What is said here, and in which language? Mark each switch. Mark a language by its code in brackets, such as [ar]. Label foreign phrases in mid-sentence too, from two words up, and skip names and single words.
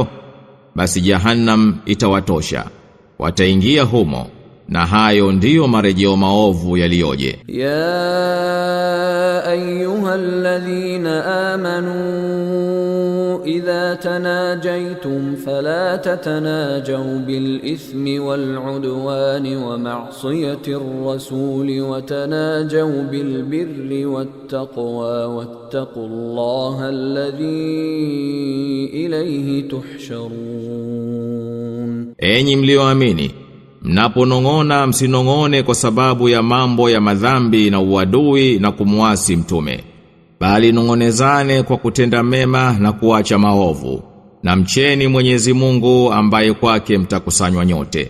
[sw] Basi Jahannam itawatosha, wataingia humo, na hayo ndiyo marejeo maovu yaliyoje. [ar] يا أيها الذين آمنوا إذا تناجيتم فلا تتناجوا بالإثم والعدوان ومعصية الرسول وتناجوا بالبر والتقوى واتقوا الله الذي إليه تحشرون. [sw] Enyi mlioamini, mnaponong'ona msinong'one kwa sababu ya mambo ya madhambi na uadui na kumwasi mtume, bali nong'onezane kwa kutenda mema na kuacha maovu, na mcheni Mwenyezi Mungu ambaye kwake mtakusanywa nyote.